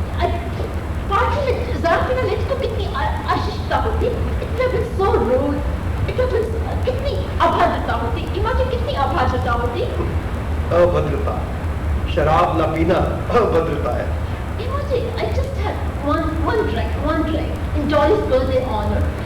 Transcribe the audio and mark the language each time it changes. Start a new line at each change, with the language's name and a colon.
Hindi: Party में जरा पीना लेती तो कितनी अशिष्टता होती।
English: It would have been so rude. It would have been
Hindi: कितनी अभद्रता होती। इमेजिन कितनी अभद्रता होती। अभद्रता, शराब न पीना अभद्रता है।
English: Imagine, I just had one drink in Dolly's birthday honor.